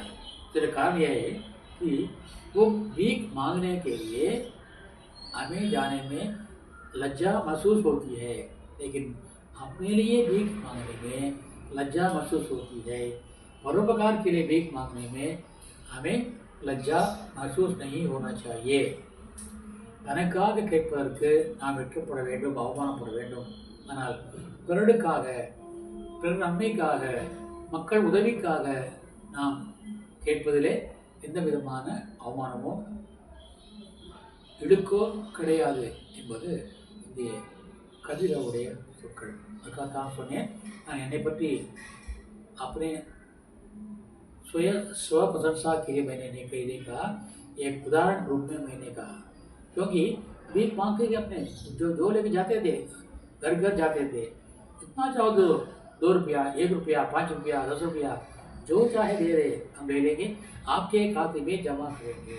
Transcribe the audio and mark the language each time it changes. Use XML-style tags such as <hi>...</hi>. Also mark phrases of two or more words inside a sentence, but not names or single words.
<hi>तो कारण यह है कि वो भीख मांगने के लिए हमें जाने में लज्जा महसूस होती है, लेकिन अपने लिए भीख मांगने में लज्जा महसूस होती है। परोपकार के लिए भीख मांगने में हमें लज्जा महसूस नहीं होना चाहिए।</hi> <ta>தனக்காக கேட்பதற்கு நாம் வெட்கப்பட வேண்டும், அவமானப்பட வேண்டும். ஆனால் பிறருக்காக, பிறர் நன்மைக்காக, மக்கள் உதவிக்காக நாம் கேட்பதிலே எந்த விதமான அவமானமோ இடுக்கோ கிடையாது என்பது இந்திய கதிரவுடைய சொற்கள். அதுக்காக தான் சொன்னேன், நான் என்னை பற்றி</ta> <hi>अपने स्व प्रशंसा के लिए मैंने नहीं कही, नहीं कहा। एक उदाहरण रूप में मैंने कहा, क्योंकि भीख मांग के अपने जो जो लेके जाते थे, घर घर जाते थे, जितना चाहो दो, 2 रुपया, 1 रुपया, 5 रुपया, 10 रुपया, जो चाहे दे रहे हम ले लेंगे, आपके खाते में जमा करेंगे।</hi>